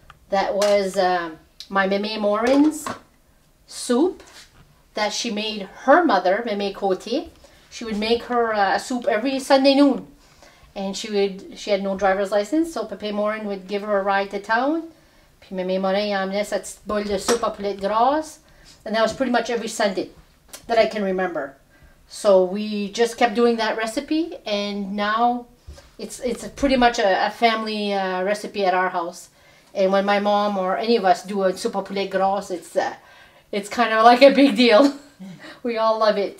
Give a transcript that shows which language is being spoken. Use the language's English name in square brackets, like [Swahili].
[English] That was my Mémé Morin's soup that she made her mother, Mémé Côté. She would make her a soup every Sunday noon. And she had no driver's license, so Pépé Morin would give her a ride to town. [French] Puis Mémé Morin emmenait sa petite boule de soupe à poulet grasse. [English] And that was pretty much every Sunday that I can remember. So we just kept doing that recipe, and now it's pretty much a family recipe at our house. And when my mom or any of us do a soupe à poulet grasse, it's kind of like a big deal. We all love it.